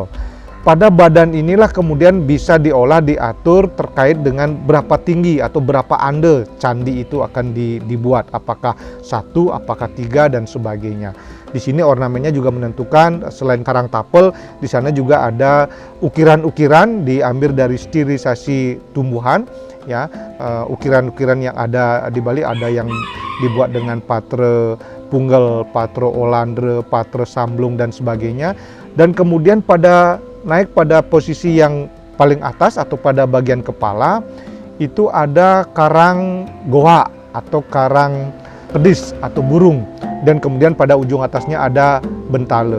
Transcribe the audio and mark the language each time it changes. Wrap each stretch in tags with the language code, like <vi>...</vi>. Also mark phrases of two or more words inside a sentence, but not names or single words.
<id>Pada badan inilah kemudian bisa diolah, diatur terkait dengan berapa tinggi atau berapa ande candi itu akan dibuat, apakah 1, apakah 3 dan sebagainya. Di sini ornamennya juga menentukan, selain karang tapel, di sana juga ada ukiran-ukiran diambil dari stilisasi tumbuhan, ya. Ukiran-ukiran yang ada di Bali ada yang dibuat dengan patre punggal, patre olandre, patre samblung dan sebagainya. Dan kemudian naik pada posisi yang paling atas atau pada bagian kepala itu ada karang goa atau karang pedis atau burung, dan kemudian pada ujung atasnya ada bentale.</id>